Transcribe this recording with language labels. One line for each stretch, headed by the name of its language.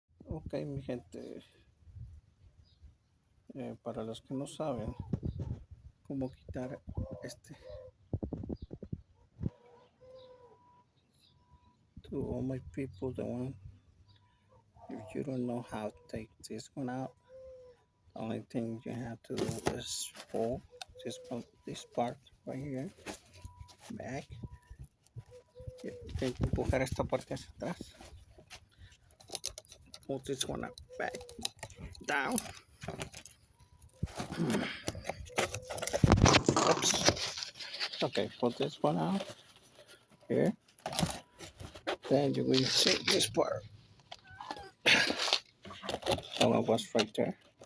Spanish: Ok, mi gente, para los que no saben cómo quitar este,
English: to all my people, the one, if you don't know how to take this one out, the only thing you have to do is pull this part right here back.
Spanish: Tienes que empujar esta parte hacia atrás.
English: Pull this one up, back, down. Oops. Okay, pull this one out here. Then you will see this part. That one was right there.